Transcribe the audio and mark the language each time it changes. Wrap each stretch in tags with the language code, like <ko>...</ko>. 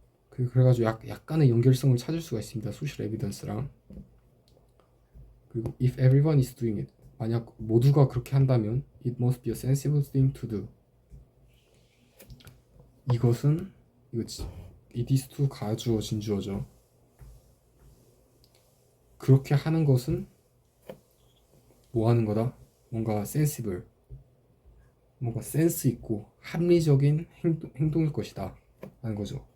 <ko>그래가지고 약간의 연결성을 찾을 수가 있습니다. 소셜 에비던스랑.</ko> <en>그리고 if everyone is doing it,</en> <ko>만약 모두가 그렇게 한다면</ko> <en>it must be a sensible thing to do.</en> <ko>이것은</ko> <en>it is to</en> <ko>가주어 진주어죠. 그렇게 하는 것은 뭐 하는 거다? 뭔가 sensible, 뭔가 센스 있고 합리적인 행동일 것이다 라는 거죠.</ko>